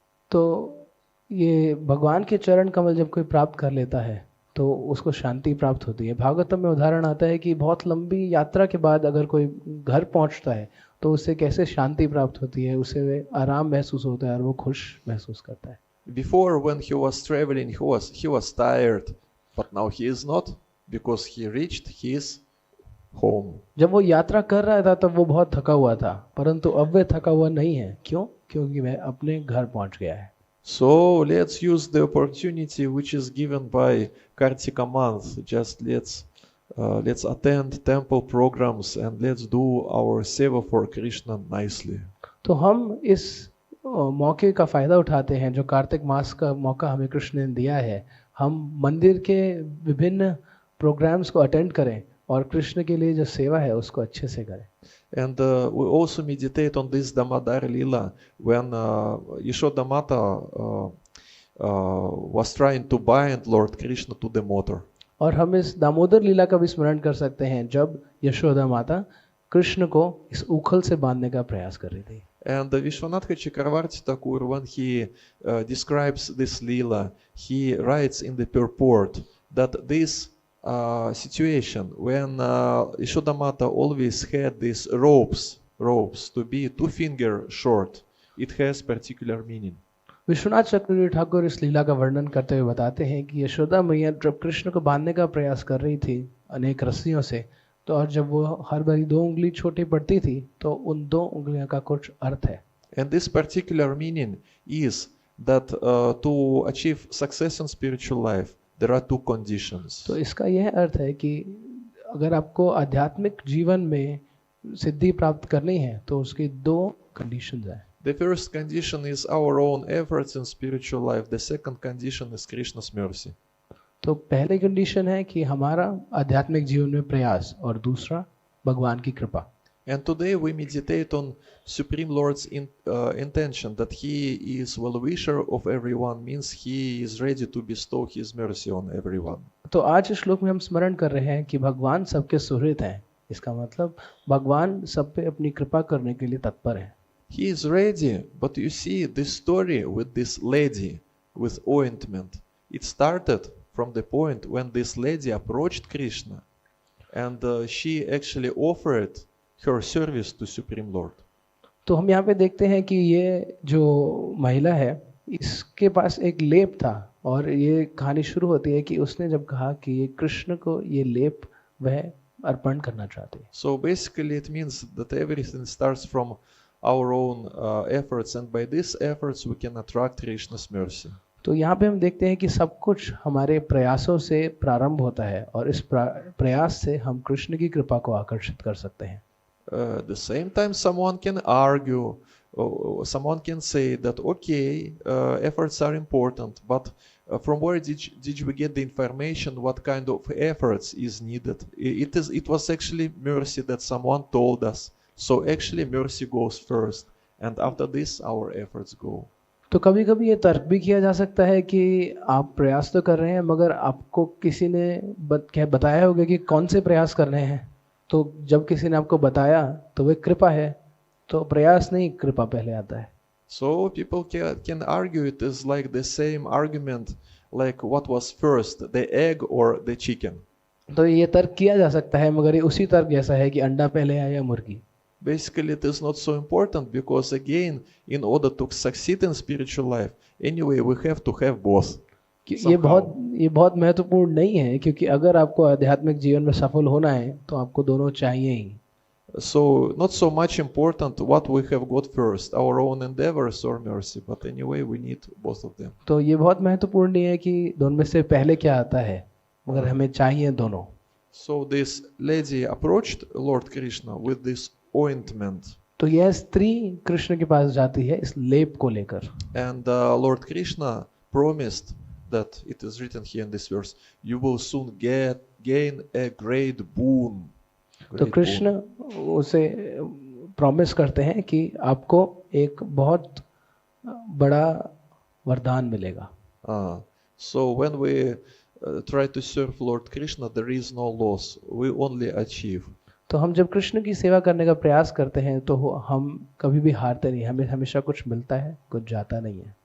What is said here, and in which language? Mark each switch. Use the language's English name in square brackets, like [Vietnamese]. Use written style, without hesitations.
[Hindi] तो ये भगवान के चरण कमल जब कोई प्राप्त कर लेता है तो उसको शांति प्राप्त होती है. भागवतम में उदाहरण आता है कि बहुत लंबी यात्रा के बाद अगर कोई घर पहुंचता है तो उसे कैसे शांति प्राप्त होती है, उसे आराम महसूस होता है और वो खुश महसूस करता है. [English] Before, when he was traveling, he was tired, but now he is not, because he reached his home. [Hindi] जब वो यात्रा कर रहा था तब वो बहुत थका हुआ था, परंतु अब वह थका हुआ नहीं है. क्यों? क्योंकि वह अपने घर पहुंच गया है. [English] So let's use the opportunity which is given by Kartika month. Just let's attend temple programs and let's do our seva for Krishna nicely. [Hindi] तो हम इस मौके का फायदा उठाते हैं जो कार्तिक मास का मौका हमें कृष्ण ने दिया है. हम मंदिर के विभिन्न प्रोग्राम्स को अटेंड करें और कृष्ण के लिए जो सेवा है उसको अच्छे से करें. [English] And we also meditate on this Damodar Lila when Yashoda Mata was trying to bind Lord Krishna to the motor. [Hindi] और हम इस दामोदर लीला का भी स्मरण कर सकते हैं जब यशोदा माता कृष्ण को इस उखल से बांधने का प्रयास कर रही थी. [English] And Vishwanath Chakravarti Thakur, when he describes this Leela, he writes in the purport that this situation when Yashodamata always had these ropes to be 2 finger short, it has particular meaning. [Hindi] Vishwanath चक्रवर्ती ठाकुर इस लीला का वर्णन करते हुए बताते हैं कि यशोदा मैया जब कृष्ण को बांधने का प्रयास कर रही थी अनेक रस्सियों से, तो और जब वो हर बारी 2 उंगली छोटी पड़ती थी तो उन 2 उंगलियों का कुछ अर्थ है. [English] And this particular meaning is that to achieve success in spiritual life there are 2 conditions. [Hindi] तो इसका यह अर्थ है कि अगर आपको आध्यात्मिक जीवन में सिद्धि प्राप्त करनी है तो उसकी 2 कंडीशंस हैं. [English] The first condition is our own efforts in spiritual life. The second condition is Krishna's mercy. [Hindi] तो पहली कंडीशन है कि हमारा आध्यात्मिक जीवन में प्रयास और दूसरा भगवान की कृपा. [English] And today we meditate on Supreme Lord's intention that He is well-wisher of everyone, means He is ready to bestow His mercy on everyone. [Hindi] तो आज इस श्लोक में हम स्मरण कर रहे हैं कि भगवान सबके सुहृद हैं. इसका मतलब भगवान सब पे अपनी कृपा करने के लिए तत्पर है. [English] He is ready, but you see this story with this lady with ointment. It started from the point when this lady approached Krishna and she actually offered her service to Supreme Lord. [Hindi] तो हम यहाँ पे देखते हैं कि ये जो महिला है इसके पास एक लेप था, और ये कहानी शुरू होती है कि उसने जब कहा कि ये कृष्ण को ये लेप वह अर्पण करना चाहती है. [English] So basically it means that everything starts from our own efforts, and by these efforts we can attract Krishna's mercy. [Hindi] तो यहाँ पे हम देखते हैं कि सब कुछ हमारे प्रयासों से प्रारंभ होता है, और इस प्रयास से हम कृष्ण की कृपा को आकर्षित कर सकते हैं. [English] At the same time, someone can argue, someone can say that okay, efforts are important, but from where did we get the information what kind of efforts is needed? It was actually mercy that someone told us. So actually mercy goes first, and after this our efforts go. [Hindi] तो कभी कभी ये तर्क भी किया जा सकता है कि आप प्रयास तो कर रहे हैं, मगर आपको किसी ने बताया होगा कि कौन से प्रयास करने हैं. तो जब किसी ने आपको बताया तो वह कृपा है, तो प्रयास नहीं, कृपा पहले आता है. [English] So people can argue it is like the same argument, like what was first, the egg or the chicken. [Hindi] तो ये तर्क किया जा सकता है, मगर ये उसी तर्क जैसा है कि अंडा पहले आया या मुर्गी. [English] Basically it is not so important, because again, in order to succeed in spiritual life, anyway we have to have both. [Hindi] ये बहुत महत्वपूर्ण नहीं है, क्योंकि अगर आपको आध्यात्मिक जीवन में सफल होना है तो आपको दोनों चाहिए ही. [English] So not so much important what we have got first, our own endeavors or mercy, but anyway we need both of them. [Hindi] तो ये बहुत महत्वपूर्ण नहीं है कि दोनों में से पहले क्या आता है, मगर हमें चाहिए दोनों. [English] So this lady approached Lord Krishna with this ointment. [Hindi] तो यह स्त्री कृष्ण के पास जाती है इस लेप को लेकर. [English] And Lord Krishna promised that, it is written here in this verse, you will soon gain a great boon. [Hindi] तो कृष्ण उसे प्रॉमिस करते हैं कि आपको एक बहुत बड़ा वरदान मिलेगा. [English] So when we try to serve Lord Krishna, there is no loss, we only achieve. [Hindi] तो हम जब कृष्ण की सेवा करने का प्रयास करते हैं तो हम कभी भी हारते नहीं, हमें हमेशा कुछ मिलता है, कुछ जाता नहीं है.